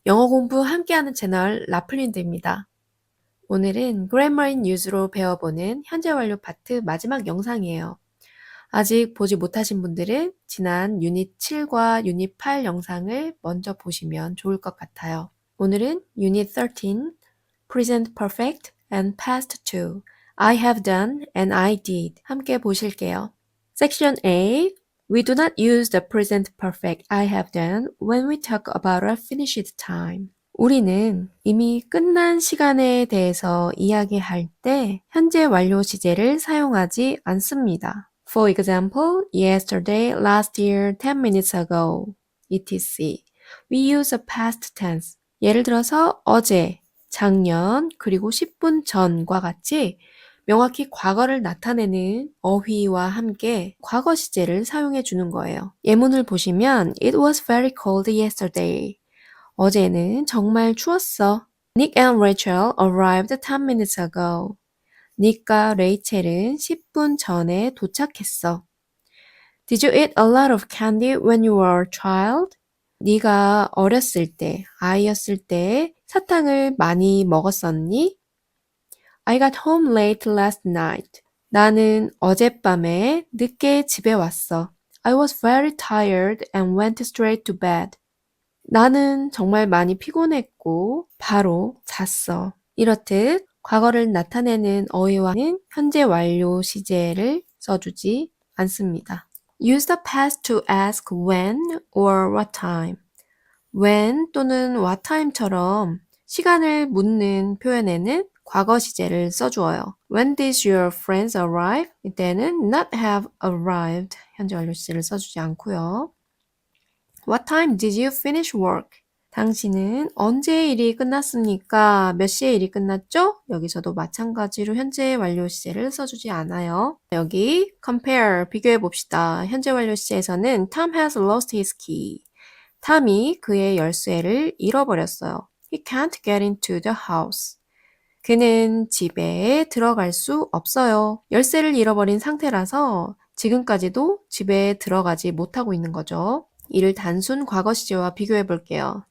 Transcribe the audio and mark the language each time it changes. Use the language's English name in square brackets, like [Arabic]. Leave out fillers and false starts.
[Korean] 영어 공부 함께하는 채널 라플린드입니다. 오늘은 Grammar in Use로 배워보는 현재 완료 파트 마지막 영상이에요. 아직 보지 못하신 분들은 지난 유닛 7과 유닛 8 영상을 먼저 보시면 좋을 것 같아요. 오늘은 유닛 13, [English] Present Perfect and Past 2, I have done and I did [Korean] 함께 보실게요. [English] Section A, we do not use the present perfect I have done when we talk about a finished time. [Korean] 우리는 이미 끝난 시간에 대해서 이야기할 때 현재 완료 시제를 사용하지 않습니다. [English] For example, yesterday, last year, 10 minutes ago, etc. We use a past tense. [Korean] 예를 들어서 어제, 작년, 그리고 10분 전과 같이 명확히 과거를 나타내는 어휘와 함께 과거 시제를 사용해 주는 거예요. 예문을 보시면 [English] It was very cold yesterday. [Korean] 어제는 정말 추웠어. [English] Nick and Rachel arrived 10 minutes ago. [Korean] 닉과 레이첼은 10분 전에 도착했어. [English] Did you eat a lot of candy when you were a child? [Korean] 네가 어렸을 때, 아이였을 때 사탕을 많이 먹었었니? [English] I got home late last night. [Korean] 나는 어젯밤에 늦게 집에 왔어. [English] I was very tired and went straight to bed. [Korean] 나는 정말 많이 피곤했고 바로 잤어. 이렇듯 과거를 나타내는 어휘와는 현재 완료 시제를 써주지 않습니다. [English] Use the past to ask when or what time. [Korean] when 또는 what time처럼 시간을 묻는 표현에는 과거 시제를 써주어요. [English] When did your friends arrive? [Korean] 이때는 not have arrived 현재 완료 시제를 써주지 않고요. [English] What time did you finish work? [Korean] 당신은 언제 일이 끝났습니까? 몇 시에 일이 끝났죠? 여기서도 마찬가지로 현재 완료 시제를 써주지 않아요. 여기 compare, 비교해 봅시다. 현재 완료 시제에서는 [English] Tom has lost his key. [Korean] 탐이 그의 열쇠를 잃어버렸어요. [English] He can't get into the house. [Korean] 그는 집에 들어갈 수 없어요. 열쇠를 잃어버린 상태라서 지금까지도 집에 들어가지 못하고 있는 거죠. 이를 단순 과거 시제와 비교해 볼게요.